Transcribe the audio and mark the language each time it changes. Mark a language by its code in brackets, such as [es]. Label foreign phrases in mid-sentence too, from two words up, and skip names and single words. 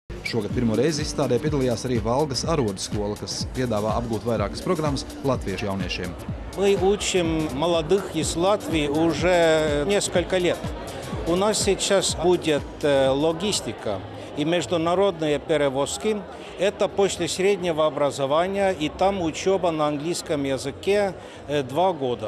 [lv] Šogad pirmo reizi izstādē piedalījās arī Valgas arodskola, kas piedāvā apgūt vairākas programmas latviešu jauniešiem. [ru] Мы учим молодых из Латвии уже несколько лет. У нас сейчас будет логистика и международные перевозки. Это после среднего образования, и там учеба на английском языке 2 года.